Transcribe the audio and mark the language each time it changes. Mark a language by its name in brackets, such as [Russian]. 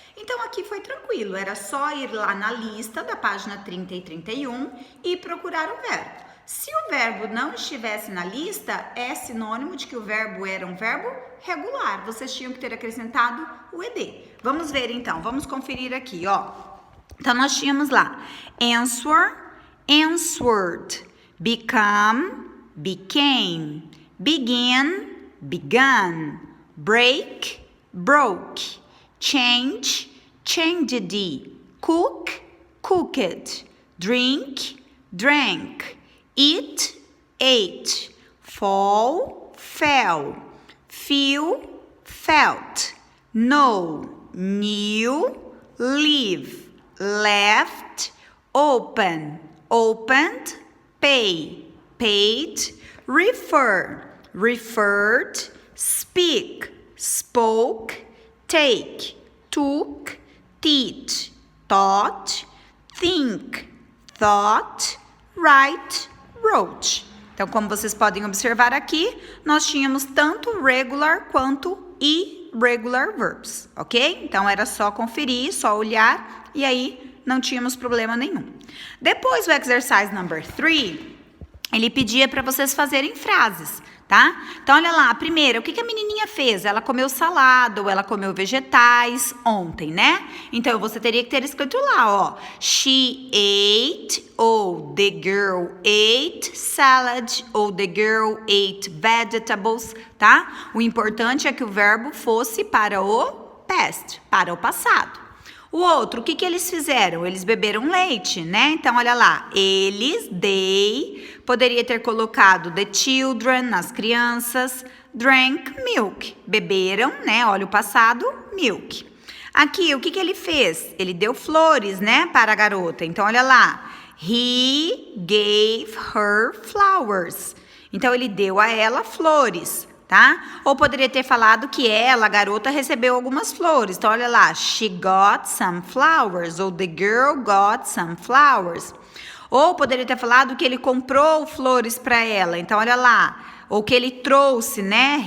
[Portuguese] Então aqui foi tranquilo, era só ir lá na lista da página 30 e 31 e procurar o verbo. Se o verbo não estivesse na lista, é sinônimo de que o verbo era um verbo regular. Vocês tinham que ter acrescentado o ED. Vamos ver então, vamos conferir aqui, ó. Então, nós tínhamos lá [English] answer, answered, become, became, begin, began, break, broke, change, changed, cook, cooked, drink, drank, eat, ate, fall, fell, feel, felt, know, knew, leave, left, open, opened, pay, paid, refer, referred, speak, spoke, take, took, teach, taught, think, thought, write, wrote. [Portuguese] Então, como vocês podem observar aqui, nós tínhamos tanto regular quanto irregular verbs, ok? Então, era só conferir, só olhar, e aí não tínhamos problema nenhum. Depois, o exercise number 3, ele pedia para vocês fazerem frases, tá? Então, olha lá, a primeira, o que a menininha fez? Ela comeu salada ou ela comeu vegetais ontem, né? Então, você teria que ter escrito lá, ó. [English] She ate, ou the girl ate salad, ou the girl ate vegetables, tá? [Portuguese] O importante é que o verbo fosse para o past, para o passado. O outro, o que eles fizeram? Eles beberam leite, né? Então, olha lá, eles, they, poderia ter colocado [English] the children, [Portuguese] nas crianças, [English] drank milk, [Portuguese] beberam, né? Olha o passado, milk. Aqui, o que ele fez? Ele deu flores, né, para a garota. Então, olha lá, [English] he gave her flowers. [Portuguese] Então, ele deu a ela flores. Tá? Ou poderia ter falado que ela, a garota, recebeu algumas flores. [English] Então, olha lá, she got some flowers, ou the girl got some flowers. [Portuguese] Ou poderia ter falado que ele comprou flores para ela. Então, olha lá, ou que ele trouxe, né?